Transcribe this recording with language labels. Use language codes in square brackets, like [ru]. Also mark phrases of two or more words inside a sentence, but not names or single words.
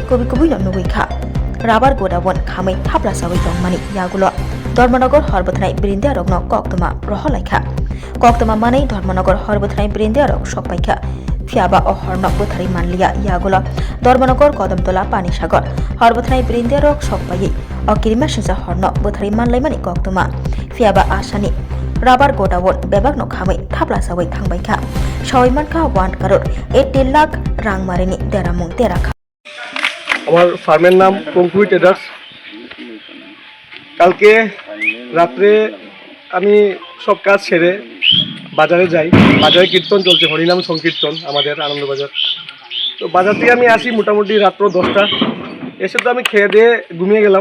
[trp] कबि कबि नुगैखा राबार गोडाउन खामै थाब्ला साबै तंगमानि यागुल धर्मनगर हरबथनाय बिरिन्दिया रगन कक्तमा रहलाइखा कक्तमा मानै धर्मनगर हरबथनाय बिरिन्दिया रग सकपाइखा फियाबा अहरन बोथारि मानलिया यागुल धर्मनगर कदमतला पानीसागर हरबथनाय बिरिन्दिया रग सकपायै अकिरिमा सिंसा हरन बोथारि मानलाइमानि कक्तमा फियाबा आसानि राबार गोडाउन बेबागनो खामै थाब्ला साबै थांबायखा सयमानखा 1 करोड़ 80 लाख रां मारिनि देरामुं देराखा [bn] আমার ফার্মের নাম পঙ্কুই ট্রেডার্স। কালকে রাত্রে আমি সব কাজ সেরে বাজারে যাই। বাজারে কীর্তন চলছে, হরিনাম সংকীর্তন আমাদের আনন্দবাজার। তো বাজার থেকে আমি আসি মোটামুটি রাত্র 10টা। এসে তো আমি খেয়ে দিয়ে ঘুমিয়ে গেলাম।